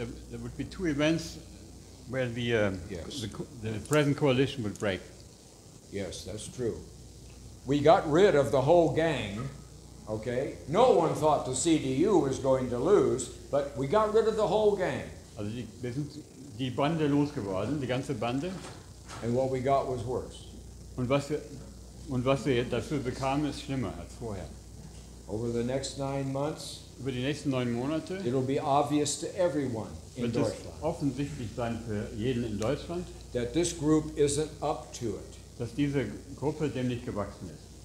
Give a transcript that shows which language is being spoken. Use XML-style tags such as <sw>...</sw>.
<en>There would be two events where Yes. the present coalition would break. Yes, that's true. We got rid of the whole gang, okay? No one thought the CDU was going to lose, but we got rid of the whole gang.</en> <de>Also wir sind die Bande losgeworden, die ganze Bande.</de> <en>And what we got was worse.</en> <de>Und was wir dafür bekamen, ist schlimmer als vorher.</de> <en>Over the next 9 months,</en> <de>Über die nächsten 9 Monate</de> <en>it'll be obvious to everyone in</en> <de>wird es Deutschland offensichtlich sein für jeden in Deutschland,</de> <en>that this group isn't up to it.</en> <de>dass diese Gruppe dem nicht gewachsen ist.</de>